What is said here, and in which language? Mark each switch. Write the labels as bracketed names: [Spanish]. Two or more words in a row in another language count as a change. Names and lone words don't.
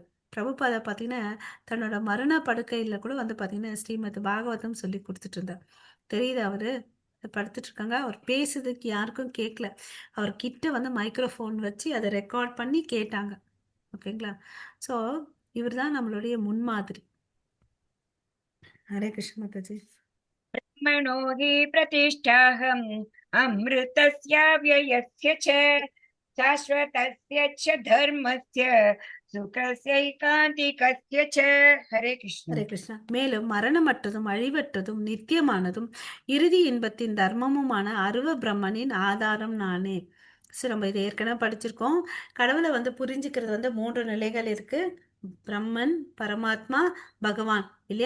[Tamil] பிரபுபாதா பார்த்தீங்கன்னா தன்னோட மரண படுக்கையில் கூட வந்து பார்த்தீங்கன்னா ஸ்ரீமத் பாகவதம் சொல்லி கொடுத்துட்டு இருந்தார். தெரியுது, அவரு படுத்துட்டு இருக்காங்க, அவர் பேசுறதுக்கு யாருக்கும் கேட்கல, அவர் கிட்ட வந்து மைக்ரோஃபோன் வச்சு அதை ரெக்கார்ட் பண்ணி கேட்டாங்க. ஓகேங்களா. ஸோ இவர் தான் நம்மளுடைய முன்மாதிரி. [Hindi] हरे कृष्ण माता जी। [Sanskrit] ब्रह्मणो हि प्रतिष्ठाहम् अमृतस्य व्ययस्य च शाश्वतस्य च धर्मस्य सुखस्यैकान्तिकस्य च। [Hindi] हरे कृष्ण। [Tamil] ஹரே கிருஷ்ணா. மேலும் மரணமற்றதும் அழிவற்றதும் நித்தியமானதும் இறுதி இன்பத்தின் தர்மமுமான அருவ பிரம்மனின் ஆதாரம் நானே. ஸோ நம்ம இதை ஏற்கனவே படிச்சிருக்கோம். கடவுளை வந்து புரிஞ்சுக்கிறது வந்து 3 நிலைகள் இருக்கு, பிரம்மன், பரமாத்மா, பகவான் இல்லையா.